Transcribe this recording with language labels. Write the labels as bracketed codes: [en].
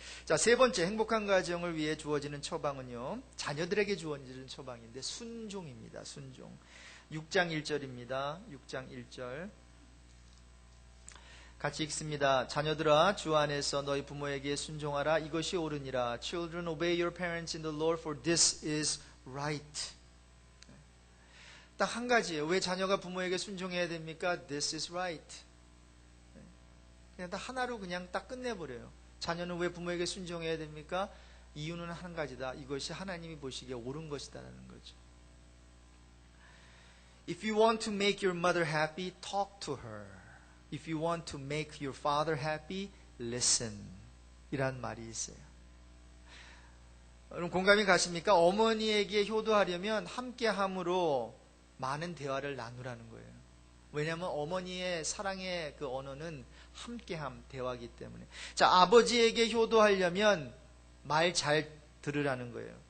[ko] 자, 세 번째 행복한 가정을 위해 주어지는 처방은요, 자녀들에게 주어지는 처방인데 순종입니다. 순종. 6장 1절입니다. 6장 1절. 같이 읽습니다. 자녀들아, 주 안에서 너희 부모에게 순종하라. 이것이 옳으니라. [en] Children, obey your parents in the Lord, for this is right. [ko] 딱 한 가지예요. 왜 자녀가 부모에게 순종해야 됩니까? [en] This is right. [ko] 그냥 딱 하나로 그냥 딱 끝내버려요. 자녀는 왜 부모에게 순종해야 됩니까? 이유는 한 가지다. 이것이 하나님이 보시기에 옳은 것이다라는 거죠. [en] If you want to make your mother happy, talk to her. If you want to make your father happy, listen. [ko] 이란 말이 있어요. 여러분 공감이 가십니까? 어머니에게 효도하려면 함께함으로 많은 대화를 나누라는 거예요. 왜냐하면 어머니의 사랑의 그 언어는 함께함, 대화이기 때문에. 자, 아버지에게 효도하려면 말 잘 들으라는 거예요.